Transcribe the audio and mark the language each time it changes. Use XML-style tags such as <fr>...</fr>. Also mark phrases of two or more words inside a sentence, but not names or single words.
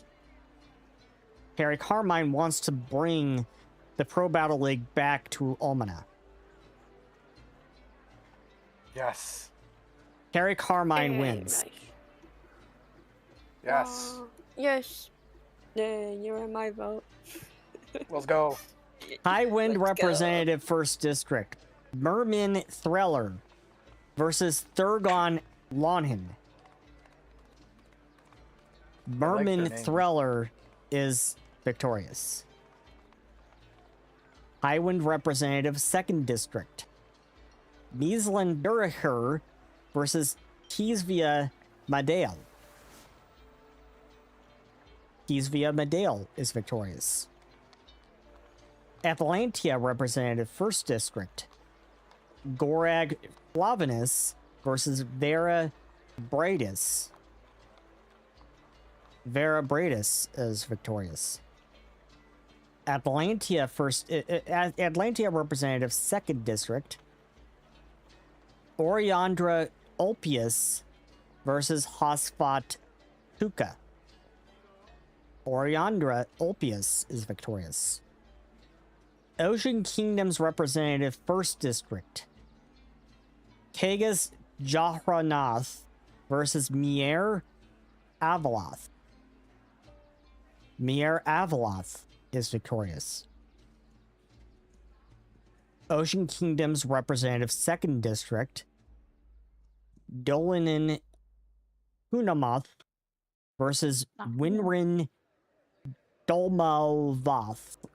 <en>Carii Carmine wants to bring the Pro Battle League back to Almahna. Yes. Carii Carmine Very wins. nice. Yes. Yes. Yeah, you're in my vote. Let's go. High Wind Let's go. Representative 1st District. Mermin Threller versus Thurgon Lonhin. Mermin their names. Threller is victorious. High Wind Representative 2nd District. Miesland Duraher versus Kisvia Madale. Kisvia Madale is victorious. Atlantia Representative 1st District. Gorag Flavinus versus Vera Bradis. Vera Bradis is victorious. Atlantia Representative 2nd District. Oriandra Ulpius versus Hosfat Tuka. Oriandra Ulpius is victorious. Ocean Kingdom's Representative 1st District. Kagas Jahranath versus Mier Avaloth. Mier Avaloth is victorious. Ocean Kingdom's Representative 2nd District. Dolinin Hunamoth versus Winrin Dolmalvoth.</en>